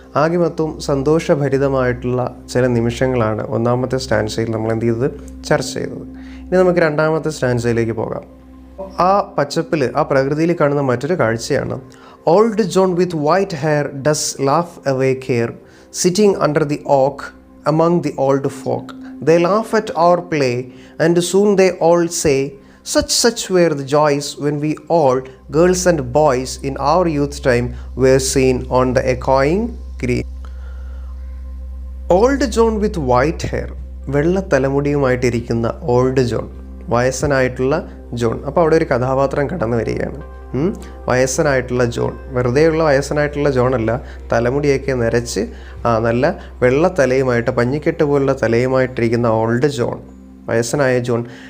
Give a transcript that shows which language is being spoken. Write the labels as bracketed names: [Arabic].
[Malayalam] ആകെ മൊത്തം സന്തോഷഭരിതമായിട്ടുള്ള ചില നിമിഷങ്ങളാണ് ഒന്നാമത്തെ സ്റ്റാൻസയിൽ നമ്മൾ എന്ത് ചെയ്തത്? ചർച്ച ചെയ്തത്. ഇനി നമുക്ക് രണ്ടാമത്തെ സ്റ്റാൻസയിലേക്ക് പോകാം. ആ പച്ചപ്പിൽ, ആ പ്രകൃതിയിൽ കാണുന്ന മറ്റൊരു കാഴ്ചയാണ് [English] Old John with white hair does laugh away care sitting under the oak among the old folk. They laugh at our play and soon they all say, such were the joys when we all, girls and boys in our youth time, were seen on the echoing green. Old John with white hair, [Malayalam] വെള്ള തലമുടിയുമായിട്ടിരിക്കുന്ന old John, വയസ്സനായിട്ടുള്ള John. അപ്പോൾ അവിടെ ഒരു കഥാപാത്രം കടന്നു വരികയാണ്. വയസ്സനായിട്ടുള്ള John, വെറുതെയുള്ള വയസ്സനായിട്ടുള്ള ജോണല്ല, തലമുടിയൊക്കെ നരച്ച് നല്ല വെള്ള തലയുമായിട്ട്, പഞ്ഞിക്കെട്ട് പോലുള്ള തലയുമായിട്ടിരിക്കുന്ന ഓൾഡ് ജോൺ, വയസ്സനായ ജോൺ.